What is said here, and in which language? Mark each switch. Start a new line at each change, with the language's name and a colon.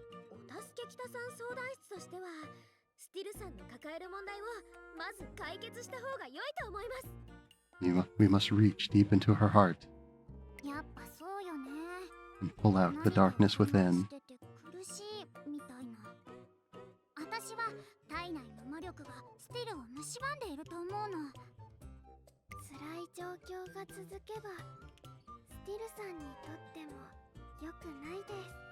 Japanese: お助け北さん相談室としてはスティルさんの抱える問題をまず解決した方が良いと思います。
English: We must reach deep into her heart
Japanese: やっぱそうよね。
English: and pull out the darkness within.
Japanese: してて苦しいみたいな。私は体内の魔力がスティルを蝕んでいると思うの。辛い状況が続けばスティルさんにとっても良くないです。